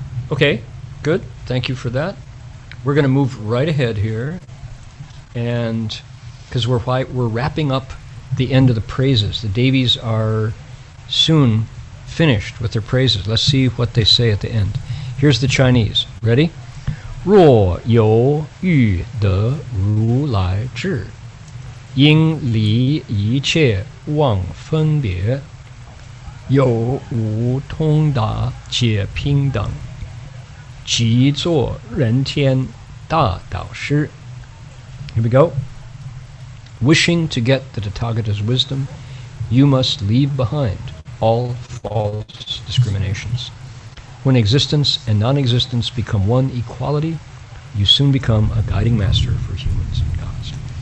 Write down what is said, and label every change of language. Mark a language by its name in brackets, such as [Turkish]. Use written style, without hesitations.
[English] Okay, good. Thank you for that. We're going to move right ahead here, and because we're wrapping up the end of the praises. The Devis are soon finished with their praises. Let's see what they say at the end. Here's the Chinese. Ready? [Chinese] 若有欲得如来智，应离一切妄分别，有无通达皆平等，即作人天大导师。 [English] Here we go. Wishing to get the Tathagata's wisdom, you must leave behind all false discriminations. When existence and non-existence become one equality, you soon become a guiding master for humans and gods.